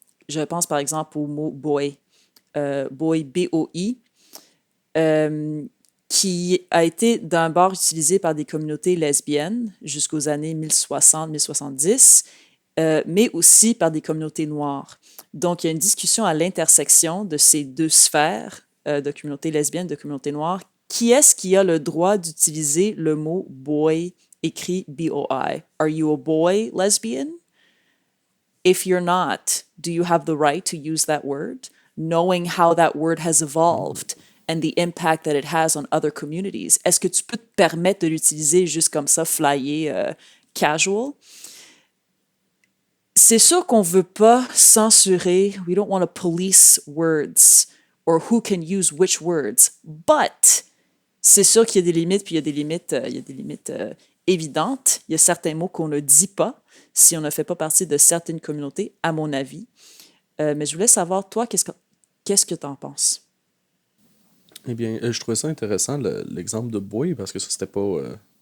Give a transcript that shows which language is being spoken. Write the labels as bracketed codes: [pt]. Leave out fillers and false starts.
[fr] Je pense par exemple au mot boy, boy, B-O-I, euh, qui a été d'un bord utilisé par des communautés lesbiennes jusqu'aux années 1060-1070 mais aussi par des communautés noires. Donc, il y a une discussion à l'intersection de ces deux sphères, de communautés lesbiennes, de communautés noires. Qui est-ce qui a le droit d'utiliser le mot boy écrit B-O-I? [en] Are you a boy lesbian? If you're not, do you have the right to use that word, knowing how that word has evolved and the impact that it has on other communities? [fr] Est-ce que tu peux te permettre de l'utiliser juste comme ça, flyer, casual? C'est sûr qu'on veut pas censurer. [en] We don't want to police words or who can use which words. [fr] But c'est sûr qu'il y a des limites, puis il y a des limites, évidentes. Il y a certains mots qu'on ne dit pas si on ne fait pas partie de certaines communautés, à mon avis. Mais je voulais savoir, toi, qu'est-ce que tu en penses? Eh bien, je trouvais ça intéressant, l'exemple de boy, parce que ça, c'était pas.